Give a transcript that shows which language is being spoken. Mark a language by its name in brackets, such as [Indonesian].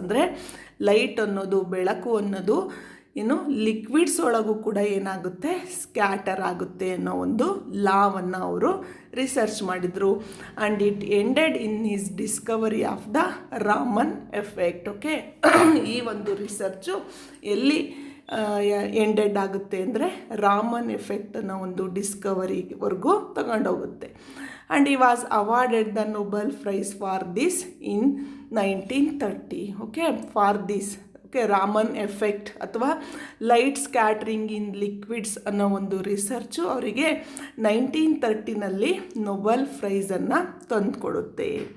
[Kannada] ಅಂದರೆ ಲೈಟ್ ಅನ್ನೋದು ಬೆಳಕು ಅನ್ನೋದು ಲಿಕ್ವಿಡ್ಸ್ ಒಳಗೂ ಕೂಡ ಏನಾಗುತ್ತೆ ಸ್ಕ್ಯಾಟರ್ ಆಗುತ್ತೆ ಅನ್ನೋ ಒಂದು ಲಾವನ್ನು ಅವರು ರಿಸರ್ಚ್ ಮಾಡಿದರು. [English] And it ended in his discovery of the Raman effect. [Kannada] ಈ ಒಂದು ರಿಸರ್ಚು ಎಲ್ಲಿ ಎಂಡೆಡ್ ಆಗುತ್ತೆ ಅಂದರೆ ರಾಮನ್ ಎಫೆಕ್ಟ್ ಅನ್ನೋ ಒಂದು ಡಿಸ್ಕವರಿವರೆಗೂ ತಗೊಂಡೋಗುತ್ತೆ. [English] And he was awarded the Nobel Prize for this in 1930. For this [Kannada] Raman effect ಅಥವಾ [English] light scattering in liquids [Kannada] ಅನ್ನೋ ಒಂದು ರಿಸರ್ಚು ಅವರಿಗೆ 1930ನಲ್ಲಿ ನೊಬೆಲ್ ಪ್ರೈಸನ್ನು ತಂದುಕೊಡುತ್ತೆ.